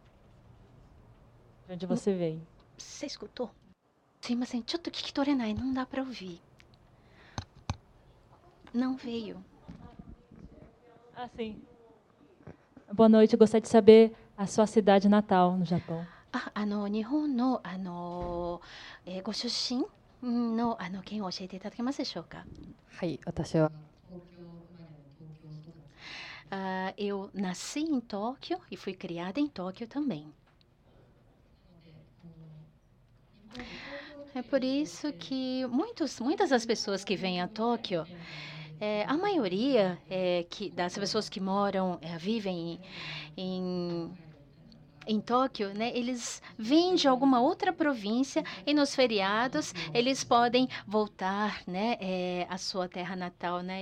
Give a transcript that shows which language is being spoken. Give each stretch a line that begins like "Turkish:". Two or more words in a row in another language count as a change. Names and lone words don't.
Portuguese: De onde você vem? Você escutou? Sim,
Japanese: ちょっと聞き取れない。
Portuguese: Não dá para ouvir. Não veio. Ah, sim. Boa noite, eu gostaria de saber a sua cidade natal no Japão.
Japanese: 日本のご出身の県を教えていただけますでしょうか。はい、私は
Portuguese: eu nasci em Tóquio e fui criada em Tóquio também. É por isso que muitas das pessoas que vêm a Tóquio, a maioria das pessoas que moram, vivem em Tóquio, né, eles vêm de alguma outra província e nos feriados eles podem voltar, né, à sua terra natal, né?